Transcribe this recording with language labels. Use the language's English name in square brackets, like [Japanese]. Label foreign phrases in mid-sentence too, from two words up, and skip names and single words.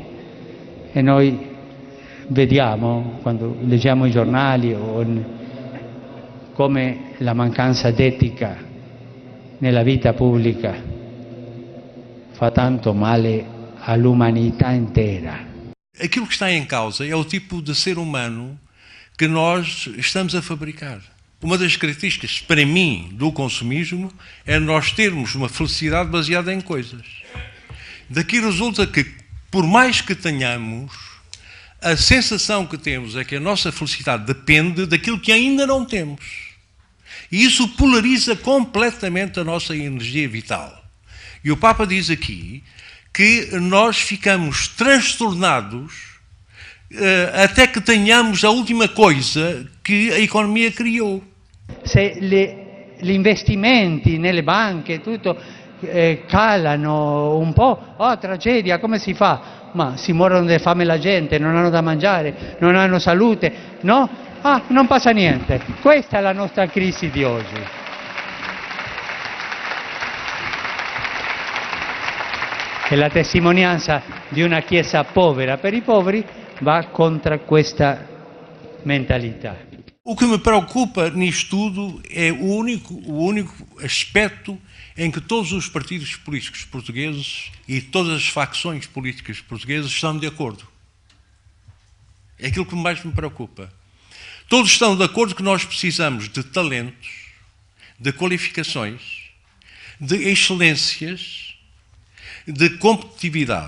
[Italian] E noi vediamo, quando leggiamo i giornali, come la mancanza d'etica nella vita pubblica fa tanto male all'umanità intera. [Portuguese] Aquilo que está em causa é o tipo de ser humano que nós estamos a fabricar. Uma das características, para mim, do consumismo é nós termos uma felicidade baseada em coisas. Daqui resulta que, por mais que tenhamos, a sensação que temos é que a nossa felicidade depende daquilo que ainda não temos. E isso polariza completamente a nossa energia vital. E o Papa diz aqui que nós ficamos transtornados até que tenhamos a última coisa que a economia criou. [Italian] Se gli investimenti nelle banche, tutto calano un po', tragedia, come si fa? Ma si muoiono di fame la gente, non hanno da mangiare, non hanno salute, no? Non passa niente. Questa è la nostra crisi di oggi. È la testimonianza di una Chiesa povera. Per i poveri va contro questa mentalità. [Portuguese] O que me preocupa nisto tudo é o único aspecto em que todos os partidos políticos portugueses e todas as facções políticas portuguesas estão de acordo. É aquilo que mais me preocupa. Todos estão de acordo que nós precisamos de talentos, de qualificações, de excelências, de competitividade.